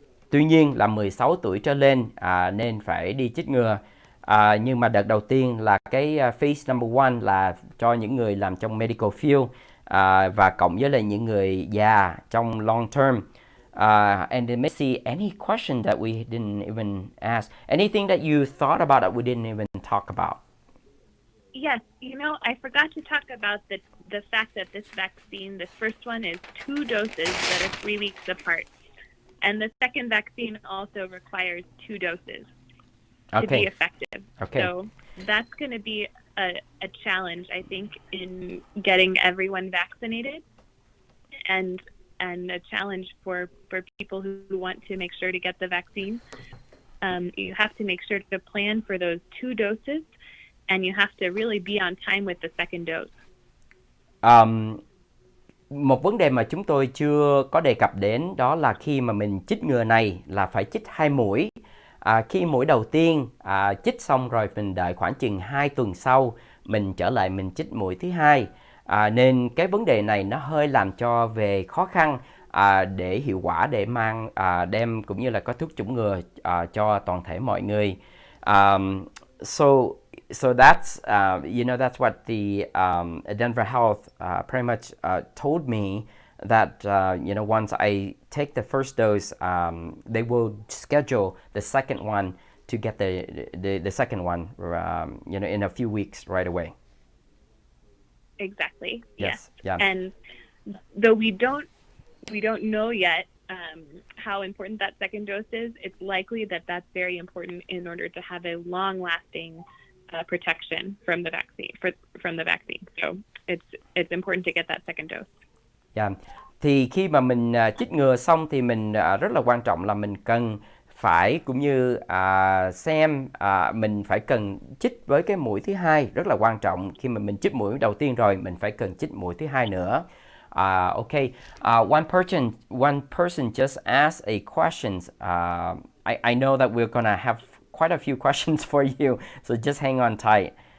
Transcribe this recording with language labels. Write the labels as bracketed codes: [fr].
[vi] Tuy nhiên là 16 tuổi trở lên nên phải đi chích ngừa. Nhưng mà đợt đầu tiên là cái [en] phase number 1 [vi] là cho những người làm trong [en] medical field [vi] và cộng với lại những người già trong [en] long term. And then maybe see any question that we didn't even ask. Anything that you thought about that we didn't even talk about? Yes, I forgot to talk about the fact that this vaccine, this first one is 2 doses that are 3 weeks apart. And the second vaccine also requires 2 doses to be effective. Okay. So that's going to be a challenge, I think, in getting everyone vaccinated, and a challenge for people who want to make sure to get the vaccine. You have to make sure to plan for those 2 doses, and you have to really be on time with the second dose. [vi] Một vấn đề mà chúng tôi chưa có đề cập đến đó là khi mà mình chích ngừa này là phải chích 2 mũi. Khi mũi đầu tiên chích xong rồi mình đợi khoảng chừng 2 tuần sau mình trở lại mình chích mũi thứ hai. Nên cái vấn đề này nó hơi làm cho về khó khăn để hiệu quả để đem cũng như là có thuốc chủng ngừa cho toàn thể mọi người. [en] So that's that's what the Denver Health pretty much told me, that once I take the first dose, they will schedule the second one to get the second one in a few weeks right away. Exactly. Yes. Yeah. And though we don't know yet how important that second dose is, it's likely that that's very important in order to have a long-lasting protection from the vaccine. So it's important to get that second dose. Yeah. [vi] Thì khi mà mình chích ngừa xong thì mình rất là quan trọng là mình cần phải cũng như xem mình phải cần chích với cái mũi thứ hai, rất là quan trọng. Khi mà mình chích mũi đầu tiên rồi mình phải cần chích mũi thứ hai nữa. [en] Okay. One person just asked a question. I know that we're gonna have quite a few questions for you, so just hang on tight.